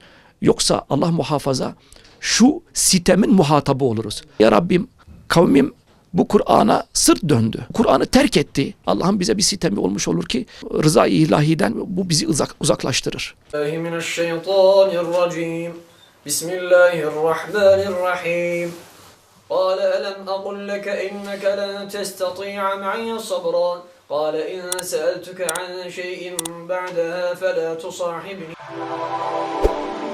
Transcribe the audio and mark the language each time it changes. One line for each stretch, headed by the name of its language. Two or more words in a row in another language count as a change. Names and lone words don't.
Turkish: Yoksa Allah muhafaza şu sitemin muhatabı oluruz. Ya Rabbim kavmim bu Kur'an'a sırt döndü. Kur'an'ı terk etti. Allah'ın bize bir sitemi olmuş olur ki rıza-i ilahiden bu bizi uzaklaştırır.
Arabic: Mineşşeytanirracim. Bismillahirrahmanirrahim. قال ألم أقل لك إنك لن تستطيع معي صبرا قال إن سألتك عن شيء بعدها فلا تصاحبني